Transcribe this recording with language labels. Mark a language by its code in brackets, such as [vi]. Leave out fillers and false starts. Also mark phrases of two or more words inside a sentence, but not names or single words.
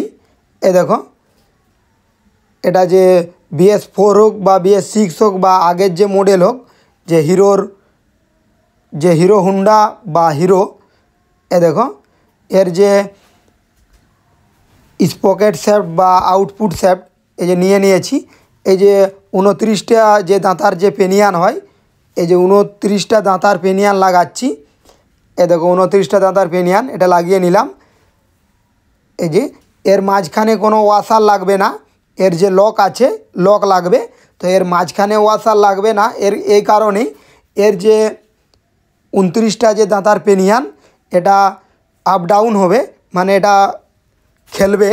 [bn] এ দেখো এটা যে BS4 হোক বা BS6 হোক বা আগের যে মডেল হোক যে হিরোর যে হিরো হোন্ডা বা হিরো এ দেখো এর যে [en] sprocket shaft [bn] बा [en] output shaft [bn] এ যে নিয়ে নিয়েছি এ যে 29টা যে দাঁতার যে পেনিয়ান হয় এ যে 29টা দাঁতার পেনিয়ান লাগাচ্ছি। এ দেখো 29টা দাঁতার পেনিয়ান এটা লাগিয়ে নিলাম। এই যে এর মাঝখানে কোনো ওয়াশার লাগবে না, এর যে লক আছে লক লাগবে, তো এর মাঝখানে ওয়াশার লাগবে না। এর এই কারণেই এর যে 29টা যে দাঁতার পেনিয়ান এটা আপ ডাউন হবে, মানে এটা খেলবে।